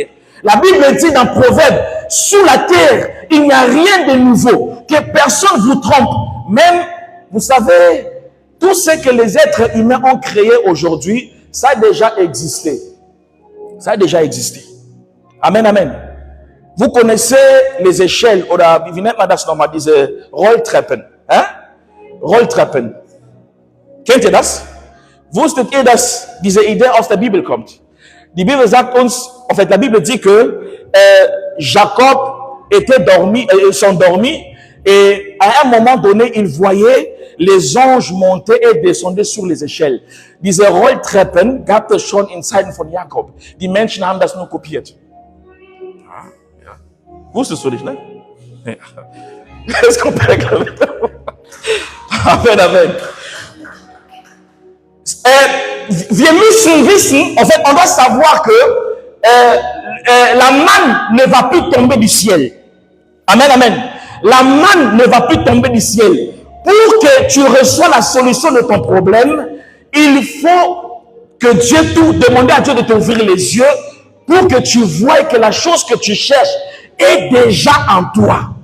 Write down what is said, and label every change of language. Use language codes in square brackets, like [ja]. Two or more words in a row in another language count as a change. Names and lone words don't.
[fr] La Bible dit dans Proverbe, sous la terre, il n'y a rien de nouveau. Que personne vous trompe. Même, vous savez, tout ce que les êtres humains ont créé aujourd'hui, ça a déjà existé. Ça a déjà existé. Amen, amen. Vous connaissez les échelles, [de] oder wie nennt man das nochmal, diese Rolltreppen. Hein? Rolltreppen. Kennt ihr das? Wusstet ihr, dass diese Idee aus der Bibel kommt? Die Bibel sagt uns, [fr] en fait, la Bible dit que Jacob était sont dormis et à un moment donné, il voyait les anges monter et descendre sur les échelles. [de] Diese Rolltreppen gab es schon in Zeiten von Jakob. Die Menschen haben das nur kopiert. Ja. Wusstest du nicht, ne? Ja. [fr] Est-ce qu'on peut réclamer? Amen, amen. [de] Wir müssen wissen, [fr] en fait, on doit savoir que la manne ne va plus tomber du ciel. Amen, amen. La manne ne va plus tomber du ciel. Pour que tu reçoives la solution de ton problème, il faut que Dieu demander à Dieu de t'ouvrir les yeux pour que tu vois que la chose que tu cherches est déjà en toi.